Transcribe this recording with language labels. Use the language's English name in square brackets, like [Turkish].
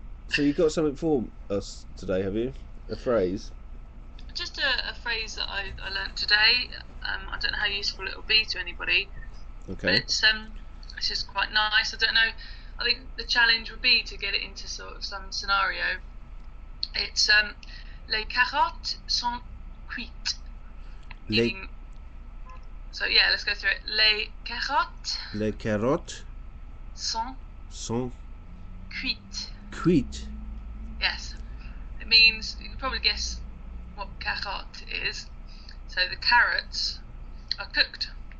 [English] So you got something for us today, have you? A phrase? Just a phrase that I learnt today. I don't know how useful it will be to anybody, but Okay. it's just quite nice. I don't know. I think the challenge would be to get it into sort of some scenario. It's [French] les carottes sont cuites. Les, [English] Meaning, so yeah, let's go through it. [French] Les carottes carottes sont sont cuites. cuites. [English] Yes, it means you can probably guess what carotte is. So the carrots are cooked.